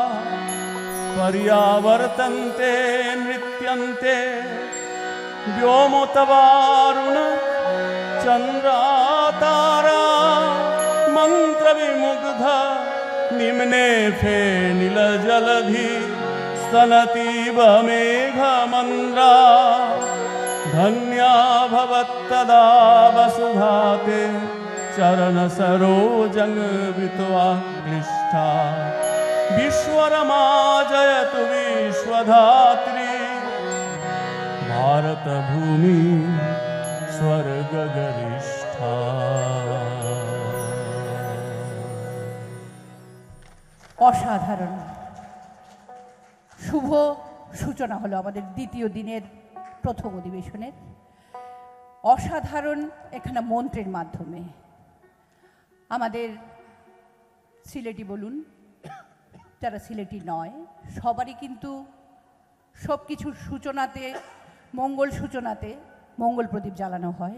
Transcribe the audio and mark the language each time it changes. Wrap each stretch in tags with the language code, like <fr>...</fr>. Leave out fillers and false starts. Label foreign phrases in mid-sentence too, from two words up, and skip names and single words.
<sa>पर्यावर्तन्ते नृत्यन्ते व्योमोतवारुण चन्द्रातारा मन्त्रविमुग्ध निम्ने फेनिलजलधि स्तनतीव मेघमन्द्रा धन्या भवत्तदा वसुधाते चरणसरोजङ्घृत्वा क्लिष्टा विश्वरमाजयतु विश्वधात्री भारत भूमि स्वर्गगरिष्ठा।</sa> <bn>অসাধারণ শুভ সূচনা হলো আমাদের দ্বিতীয় দিনের প্রথম অধিবেশনের। অসাধারণ এখানে মন্ত্রের মাধ্যমে আমাদের সিলেটি বলুন, যারা সিলেটি নয়, সবারই কিন্তু সব কিছুর সূচনাতে, মঙ্গল সূচনাতে মঙ্গল প্রদীপ জ্বালানো হয়।</bn>